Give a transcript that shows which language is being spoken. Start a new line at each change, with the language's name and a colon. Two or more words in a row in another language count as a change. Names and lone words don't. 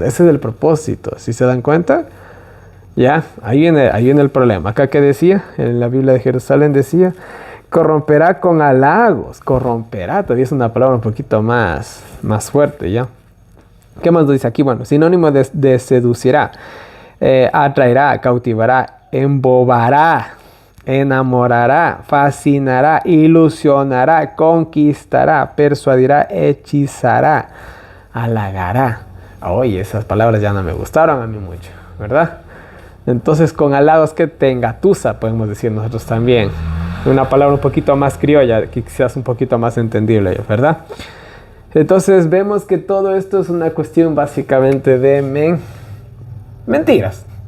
Spanish: Ese es el propósito. ¿Sí se dan cuenta? Ya, ahí viene el problema. Acá que decía, en la Biblia de Jerusalén decía, corromperá con halagos. Corromperá, todavía es una palabra un poquito más fuerte, ¿ya? ¿Qué más dice aquí? Bueno, sinónimo de seducirá. Atraerá, cautivará, embobará, enamorará, fascinará, ilusionará, conquistará, persuadirá, hechizará, halagará. Oye, esas palabras ya no me gustaron a mí mucho, ¿verdad? Entonces, con halagos que te engatusa, podemos decir nosotros también. Una palabra un poquito más criolla, que quizás un poquito más entendible, ¿verdad? Entonces, vemos que todo esto es una cuestión básicamente de mentiras.